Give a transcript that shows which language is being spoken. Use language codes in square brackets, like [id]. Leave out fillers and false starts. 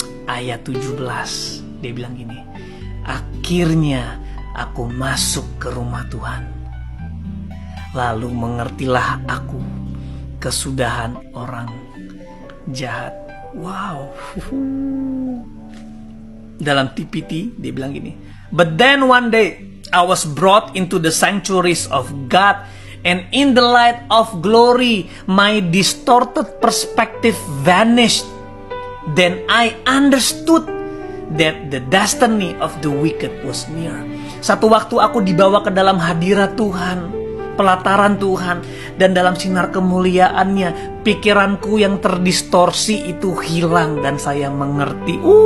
[id] Ayat 17 dia bilang gini, akhirnya aku masuk ke rumah Tuhan, lalu mengertilah aku kesudahan orang jahat. Wow. Dalam TPT dia bilang gini, [en] but then one day I was brought into the sanctuaries of God, and in the light of glory, my distorted perspective vanished. Then I understood that the destiny of the wicked was near. [id] Satu waktu aku dibawa ke dalam hadirat Tuhan, pelataran Tuhan, dan dalam sinar kemuliaannya, pikiranku yang terdistorsi itu hilang dan saya mengerti.